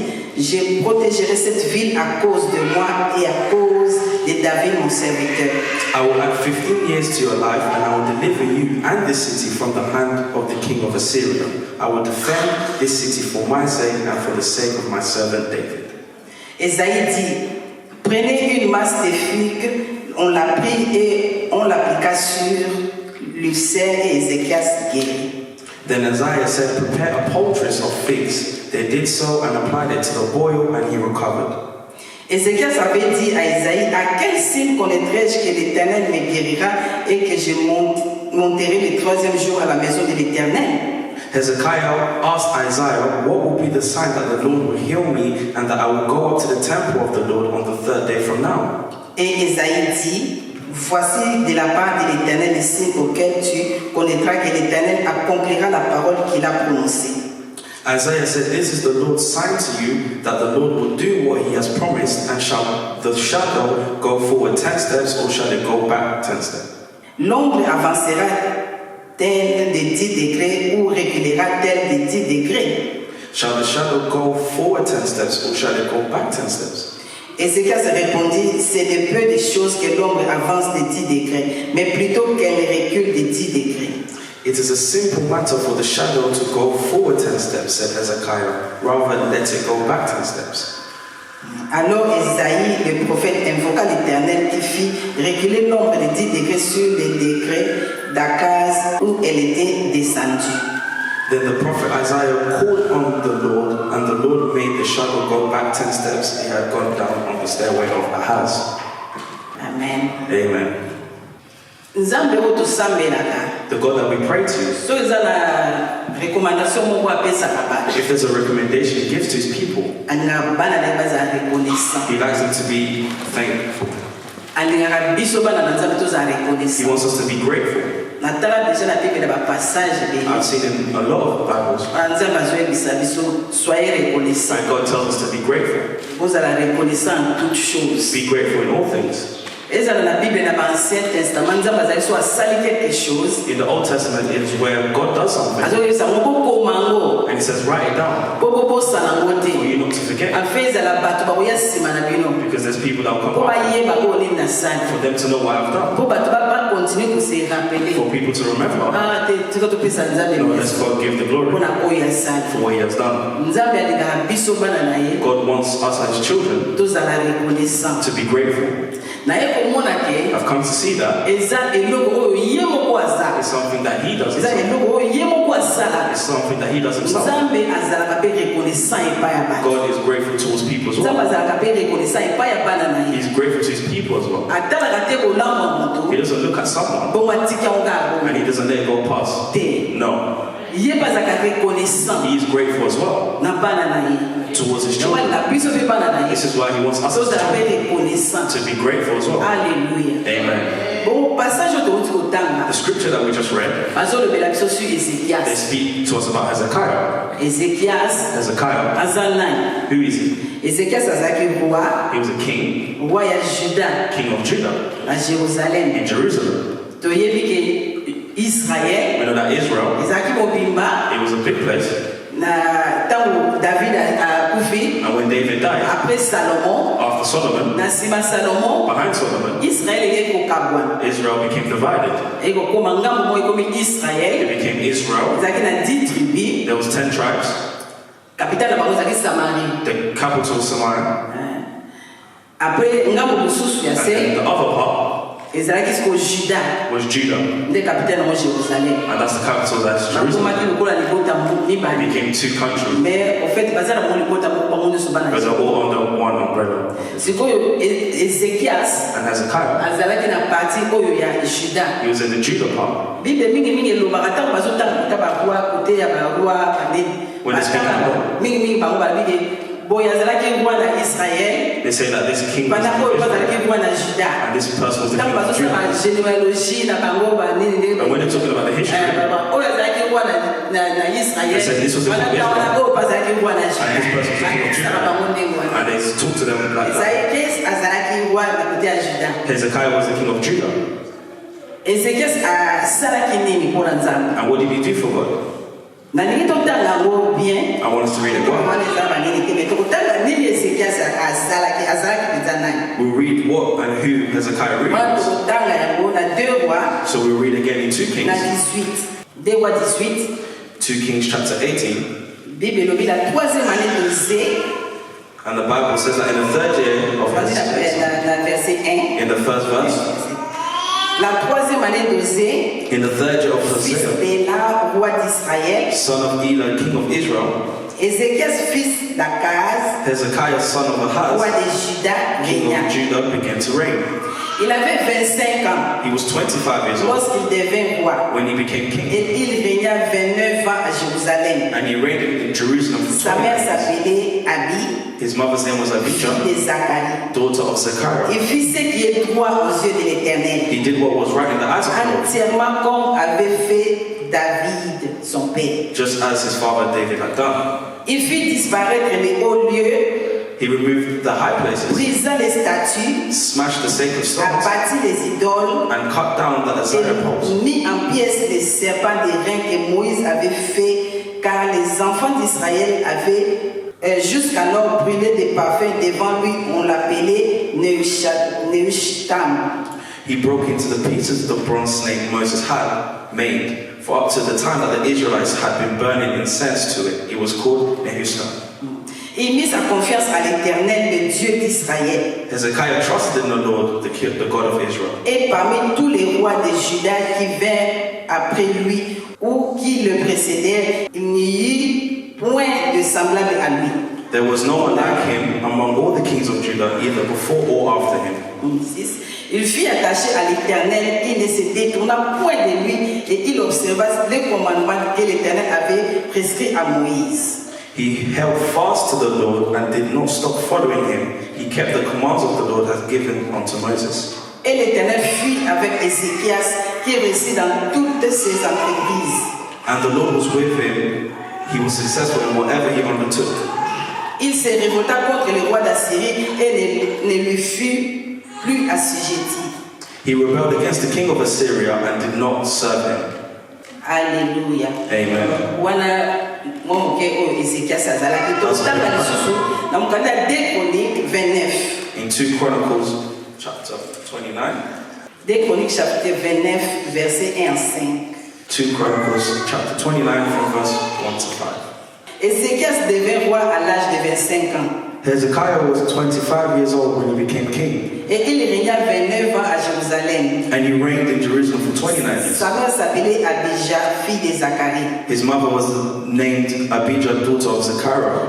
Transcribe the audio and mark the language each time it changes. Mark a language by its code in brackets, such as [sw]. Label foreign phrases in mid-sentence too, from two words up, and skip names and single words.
[fr] Je protégerai cette ville à cause de moi et à cause de David mon serviteur. [en] I will add 15 years to your life and I will deliver you and this city from the hand of the king of Assyria. I will defend this city for my sake and for the sake of my servant David. [fr] Ésaïe dit, prenez une masse de figues, on la prit et on l'appliqua sur Lucien et Ézéchias guérit. [en] Then Isaiah said, prepare a poultice of figs. They did so and applied it to the boil, and he recovered. [fr] Ézéchias avait dit à Isaïe, à quel signe connaîtrai-je que l'Éternel me guérira et que je monterai le troisième jour à la maison de l'Éternel? [en] Hezekiah asked Isaiah, what will be the sign that the Lord will heal me and that I will go up to the temple of the Lord on the third day from now? [fr] Et Isaïe dit, voici de la part de l'Éternel le signe auquel tu connaîtras que l'Éternel accomplira la parole qu'il a prononcée. [en] Isaiah said, this is the Lord's sign to you, that the Lord will do what he has promised, and shall the shadow go forward 10 steps, or shall it go back 10 steps? [fr] L'ombre avancera tel de 10 degrés ou reculera tel de 10 degrés. [en] Shall the shadow go forward 10 steps, or shall it go back 10 steps? [fr] Ézéchias répondit, c'est de peu de choses que l'ombre avance de 10 degrés, mais plutôt qu'elle recule de 10 degrés. [en] It is a simple matter for the shadow to go forward 10 steps, said Hezekiah, rather let it go back 10 steps. [fr] Alors Isaïe, le prophète, invoqua l'Éternel qui fit reculer l'ombre de 10 degrés sur les degrés d'Akaz où elle était descendue. [en] Then the prophet Isaiah called on the Lord, and the Lord made the shadow go back 10 steps. He had gone down on the stairway of Ahaz. Amen. Amen. [ln] Nzambe oto sambelaka. [en] The God that we pray to, [ln] So ezala recommandation moko apesaka bato. [en] if there's a recommendation he gives to his people, [ln] Alingaka bana na ye bazala reconnaissant. [en] he likes them to be thankful. [ln] Alingaka biso bana na Nzambe tozala [en] He [ln] reconnaissant. [en] wants us to be grateful. [ln] Natala déjà na Bible na ba passage [en] I've seen in a lot of Bibles [ln] Nzambe azoyebisa biso [fr] soyez reconnaissant. [en] that God tells us to be grateful. [fr] Bozala reconnaissant en toutes choses. [en] Be grateful in all things. [ln] Ezala na Bible na ba Ancien Testament Nzambe azali so asali [fr] quelque chose. [en] In the Old Testament, it's where God does something, [ln] Azoyebisa moko komango. [en] and he says, write it down [ln] Bobo bosala ngo [en] for [ln] te. [en] you not to forget. [ln] Afe ezala bato bakoya nsima na bino. [en] Because there's people that will come [ln] Po [en] up [ln] bayeba ko nini nasali. [en] for them to know what I've done, [ln] Po bato ba continue ko [fr] se rappeler. [en] for people to remember. [ln] Ah te tuko topesa Nzambe [en] No, let's God give the glory [ln] mpona oyo asali. [en] for what he has done. [ln] Nzambe alingaka biso bana na ye [en] God wants us as children [ln] tozala reconnaissant. [en] to be grateful. [ln] Naye komona ke [en] I've come to see that [ln] eza eloko oyo ye moko aza. [en] it's something that he does [ln] Eza [en] himself. [ln] eloko oyo ye moko asala. [en] It's something that he does himself. [ln] Nzambe azalaka mpe reconnaissant epai ya bato. [en] God is grateful towards people as [ln] Nzambe [en] well. [ln] azalaka mpe reconnaissant epai ya bana na ye. [en] He's grateful to his people as well. [ln] Atalaka te kolamba moto [en] He doesn't look at someone [ln] bongo atika yango kaka [en] and he doesn't let it go past. [ln] te. [en] No, [ln] Ye mpe azalaka reconnaissant [en] he is grateful as well [ln] na bana na ye. [en] towards his children. [ln] Na biso mpe bana na ye [en] This is why he wants us as [ln] tozala mpe [en] children [ln] reconnaissant. [en] to be grateful as well. [ln] Alléluia. [en] Amen. [ln] Bon passage oyo tokoti kotanga [en] The scripture that we just read, [ln] bazolobela biso sur [en] they [ln] Ézéchias. [en] speak to us about Hezekiah. [ln] Ézéchias [en] Hezekiah, [ln] aza nani? [en] who is he? [ln] Ézéchias azalaki roi [en] He was a king, [ln] roi ya Juda [en] king of Judah [ln] na Jérusalem. [en] in Jerusalem. [ln] Toyebi ke Israël [en] We know that Israel, [ln] ezalaki mobimba [en] it was a big place, [ln] na ntango David akufi [en] and when David died, [ln] après Salomon [en] after Solomon, [ln] na nsima Salomon [en] behind Solomon, [ln] Israël eyei kokabwana [en] Israel became divided. [ln] eyei kokóma ngambo moko ekomi Israël [en] It became Israel. [ln] ezalaki na 10 tribus. [en] There was 10 tribes. [ln] Capitale na bango ezalaki Samarie. [en] The capital Samaria, [ln] Après ngambo mosusu ya [en] and [ln] se [en] then the other part [ln] ezalaki siko Juda [en] was Judah, [ln] nde capitale nango Jérusalem. [en] and that's the capital, that's Jerusalem. [ln] bakomaki lokola libota [en] It [ln] mibale [en] became two countries, [fr] mais au fait [ln] baza na bango libota moko bango nyonso bana [en] but they're all under one umbrella. [ln] sikoyo Ézéchias [en] And Hezekiah, [ln] azalaki na parti oyo ya Juda. [en] he was in the Judah part. [ln] Bible mingi elobaka ntango bazotanga kuta baroi kote ya baroi banini [en] When they speak about- [ln] mingi bango balobi boye azalaki roi na Israël [en] They say that this king was [ln] pendant [en] from [ln] oyo [en] Israel, [ln] azalaki roi na Juda. [en] and this person was the [ln] Ntango [en] king of [ln] bazosala [en] Judah. [ln] généalogie na bango banini [en] And when they're talking about the history, [ln] oyo azalaki roi na Israël [en] They said this was the king of Israel. [ln] oyo bazalaki roi na [en] and this person was the king of [ln] Juda bango ndenge [en] Judah, [ln] wana [en] and they talk to them like that. [ln] Ézéchias azalaki roi na kote ya Juda. [en] Hezekiah was the king of Judah. [ln] Ézéchias asalaki nini mpona Nzambe? [en] And what did he do for God? [ln] Nalingi totanga yango bien. [en] I want us to read it well. [ln] Wana eza banini te, mais tokotanga nini Ézéchias azalaki mpenza nani? [en] We'll read what and who Hezekiah [ln] Wana [en] reads. [ln] tokotanga yango na 2 rois [en] So we'll read again in 2 [ln] na [en] Kings, [ln] 18. 2 rois 18. [en] 2 Kings chapter 18. [fr] Bible elobi la 3e année d'Osée, [en] And the Bible says that in the 3rd year of [fr] voici [en] his, [fr] la verset 1. [en] in the first verse, [fr] La 3e année d'Osée, [en] in the 3rd year of [fr] fils [en] Hosea, [fr] d'Éla, roi d'Israël, d'Israël. [en] son of Elah, king of Israel. [fr] Ézéchias, fils d'Akaz, [en] Hezekiah, son of [fr] roi [en] Ahaz, [fr] de Juda, [en] king [fr] régna. [en] of Judah, began to reign. [fr] Il avait 25 ans [en] He was 25 years old [fr] lorsqu'il devint roi. [en] when he became king. [fr] Et il régna 29 ans à Jérusalem. [en] And he reigned in Jerusalem for [fr] Sa [en] 20 [fr] mère [en] years. [fr] s'appelait Abi, [en] His mother's name was Abijah, [fr] fille de Zacharie. [en] daughter of Zechariah. [fr] Il fit ce qui est droit aux yeux de l'Éternel, [en] He did what was right in the eyes of the Lord, [fr] entièrement comme avait fait David, son père. [en] just as his father David had done. [fr] Il fit disparaître les hauts lieux, [en] He removed the high places, [fr] brisa les statues, [en] smashed the sacred stones, [fr] abattit les idoles, [en] and cut down the Asherah poles. [fr] et mit en pièces les serpents d'airain que Moïse avait fait, car les enfants d'Israël avaient jusqu'alors brûlé des parfums devant lui. On l'appelait Nehushtam. [en] He broke into the pieces the bronze snake Moses had made, for up to the time that the Israelites had been burning incense to it, it was called Nehushtan. [fr] Il mit sa confiance à l'Éternel, le Dieu d'Israël. [en] Hezekiah trusted in the Lord, the God of Israel. [fr] Et parmi tous les rois de Juda qui vinrent après lui ou qui le précédèrent, il n'y eut point de semblable à lui. [en] There was no one like him among all the kings of Judah, either before or after him. [fr] Il fut attaché à l'Éternel, il ne se détourna point de lui et il observa les commandements que l'Éternel avait prescrits à Moïse. [en] He held fast to the Lord and did not stop following him. He kept the commands of the Lord as given unto Moses. [fr] Et l'Éternel fut avec Ézéchias qui réussit dans toutes ses entreprises. [en] And the Lord was with him. He was successful in whatever he undertook. [fr] Il se révolta contre le roi d'Assyrie et ne lui fut plus assujetti. [en] He rebelled against the king of Assyria and did not serve him. [fr] Alléluia. [en] Amen. [ln] Wana moke o Ézéchias azalaki totanga lisusu na mokanda ya 2 Chroniques 29. [en] In 2 Chronicles chapter 29. [fr] 2 Chroniques chapitre 29 verset 1 à 5. [en] 2 Chronicles chapter 29 from verse 1 to 5. [fr] Ézéchias devint roi à l'âge de 25 ans. [en] Hezekiah was 25 years old when he became king. [fr] Et il régna 29 ans à Jérusalem. [en] And he reigned in Jerusalem for 29 years. [fr] Sa mère s'appelait Abijah, fille de Zacharie. [en] His mother was named Abijah, daughter of Zechariah.